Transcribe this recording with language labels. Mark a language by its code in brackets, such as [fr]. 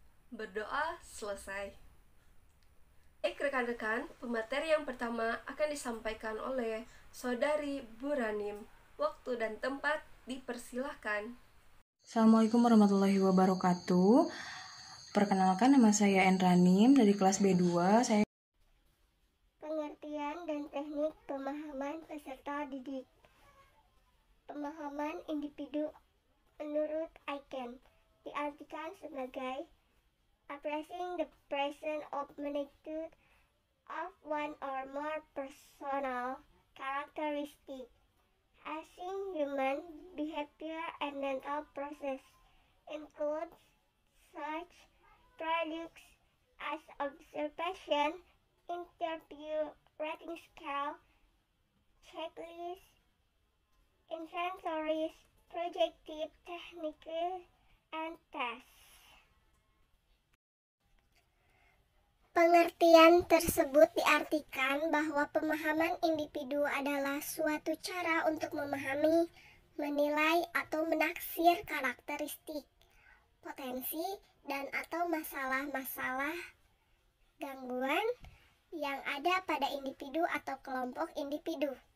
[id] Berdoa selesai. Baik rekan-rekan, pemateri yang pertama akan disampaikan oleh Saudari Buranim. Waktu dan tempat dipersilahkan. [ar] Assalamualaikum warahmatullahi wabarakatuh. [id] Perkenalkan, nama saya Enranim dari kelas B2. Saya pengertian dan teknik pemahaman peserta didik. Pemahaman individu menurut Aiken diartikan sebagai [en] addressing the presence of magnitude of one or more personal characteristic as in human behavior and mental process includes such products as observation, interview, rating scale, checklist, inventories, projective, technical, and tests. [id] Pengertian tersebut diartikan bahwa pemahaman individu adalah suatu cara untuk memahami, menilai, atau menaksir karakteristik, potensi, dan atau masalah-masalah gangguan yang ada pada individu atau kelompok individu.